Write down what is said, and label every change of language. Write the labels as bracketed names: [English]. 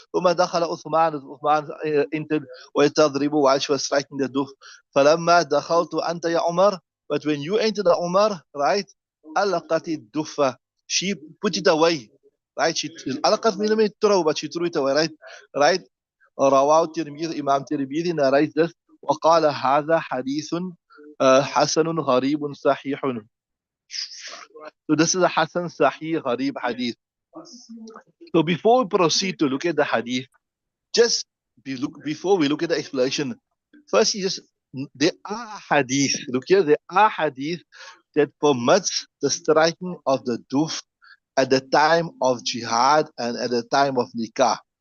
[English] ثم دخل عثمان, as Uthman entered, وهي تضرب, while she was striking the duf. فلما دخلت أنت يا عمر, but when you entered the Umar, right? ألقت الدف, she put it away. Right? She alaqat min throw, but she threw it away, right? Right? رواه الترمذي, Imam Tirmidhi narrates this. [Arabic] وقال هذا حديث حسن غريب صحيح. [English] So this is a Hasan Sahih Gharib hadith. So before we proceed to look at the hadith, just before we look at the explanation, first there are hadith. Look here, there are hadith that permits the striking of the duf at the time of jihad and at the time of nikah.